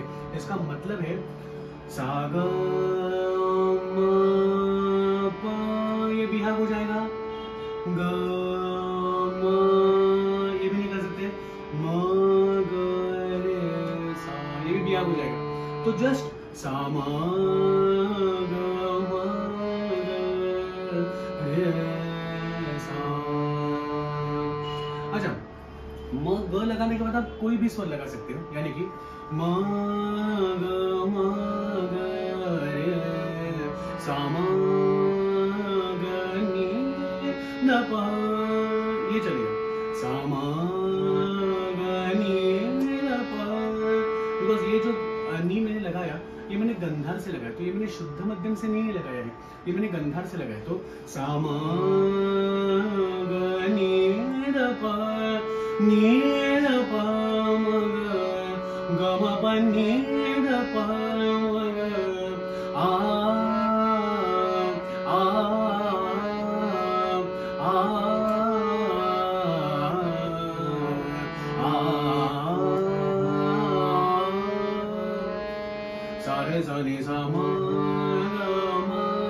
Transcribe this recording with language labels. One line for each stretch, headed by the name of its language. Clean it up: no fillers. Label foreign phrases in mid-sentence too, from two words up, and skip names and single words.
Hindi: इसका मतलब है सा ग म प, ये बिहाग हो जाएगा। ग म, ये भी नहीं कर सकते। म ग रे सा, ये भी बिहाग हो जाएगा। तो जस्ट सामा ग म ग रे सा। अच्छा, म ग लगाने के बाद आप कोई भी स्वर लगा सकते हो। यानी कि म ग म ग रे सामा ग नी न प, ये चलेगा। सामा ग नी न प, बिकॉज ये जो नी मैंने लगाया, ये मैंने गंधार से लगाया। तो ये मैंने शुद्ध मध्यम से नहीं लगाया है, ये मैंने गंधार से लगाया। तो सामा ग नी द प नी द प म ग म प नी द प म ग आ आ सारे सारे सामा ग